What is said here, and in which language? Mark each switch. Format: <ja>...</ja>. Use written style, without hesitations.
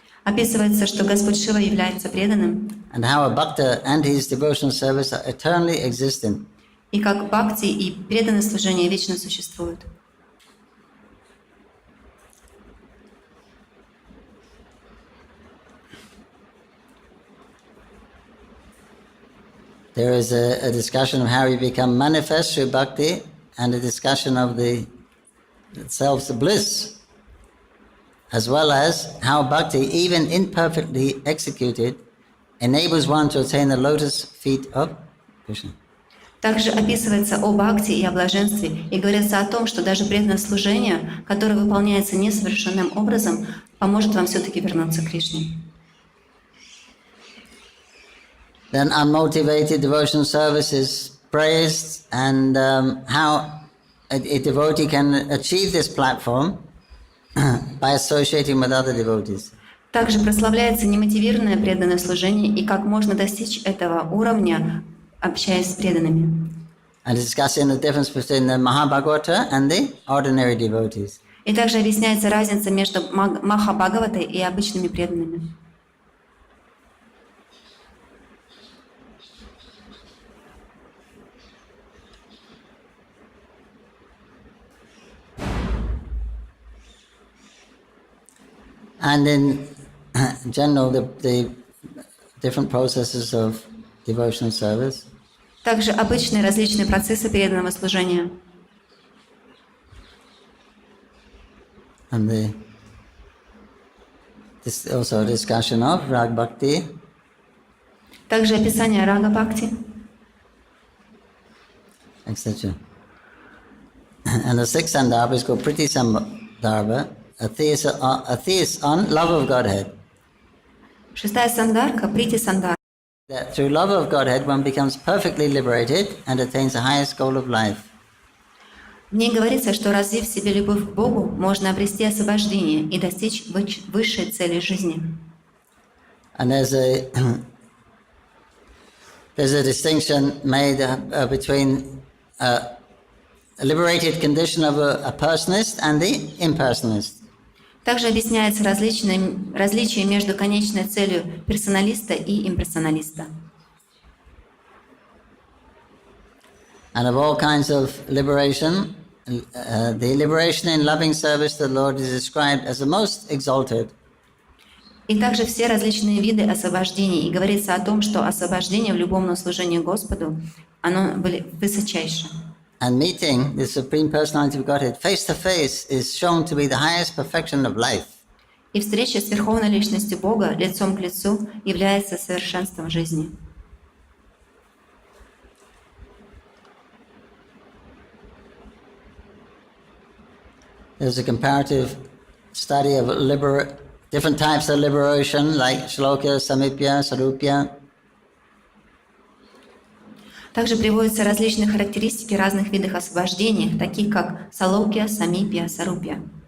<ru>Описывается, что Господь Шива является преданным.</ru> <en>And how a bhakta and his devotional service are eternally existent.</en> <ru>И как бхакти и преданное служение вечно существуют.</ru> <en>There is a discussion of how we become manifest through bhakti and a discussion of the self's bliss, as well as how bhakti, even imperfectly executed, enables one to attain the lotus feet of Krishna.</en> <ru>Также описывается о бхакти и о блаженстве, и говорится о том, что даже преданное служение, которое выполняется несовершенным образом, поможет вам все-таки вернуться к Кришне.</ru> <en>Then unmotivated devotional service is praised, and how a devotee can achieve this platform by associating with other devotees.</en> <ru>Также прославляется немотивированное преданное служение и как можно достичь этого уровня, общаясь с преданными.</ru> <en>And discussing the difference between the Mahabhagavata and the ordinary devotees.</en> <ru>И также объясняется разница между Махабхагаватой и обычными преданными.</ru> <en>And in general, the different processes of devotional service.</en> <ru>Также обычные различные процессы преданного служения.</ru> <en>And this also a discussion of Rag Bhakti.</en> <ru>Также описание Рага Бхакти.</ru> <en>Etc. And the sixth Sandarbha is called Priti Sandarbha, a theist on love of Godhead.</en> <ru>Шестая сандарка, Прити Сандар.</ru> <en>That through love of Godhead one becomes perfectly liberated and attains the highest goal of life.</en> <ru>В ней говорится, что развив в себе любовь к Богу, можно обрести освобождение и достичь высшей цели жизни.</ru> <en>And there's a distinction made between a liberated condition of a personist and the impersonist.</en> <ru>Также объясняется различие между конечной целью персоналиста и имперсоналиста.</ru> <en>And of all kinds of liberation, the liberation in loving service to the Lord is described as the most exalted.</en> <ru>И также все различные виды освобождений. И говорится о том, что освобождение в любовном служении Господу, оно были высочайшее.</ru> <en>And meeting the Supreme Personality of Godhead face to face is shown to be the highest perfection of life.</en> <ru>И встреча с Верховной Личностью Бога лицом к лицу является совершенством жизни.</ru> <en>There's a comparative study of different types of liberation, like Shloka, Samipya, Sarupya.</en> <ru>Также приводятся различные характеристики разных видов освобождения, таких как салокья, самипья, сарупья.</ru>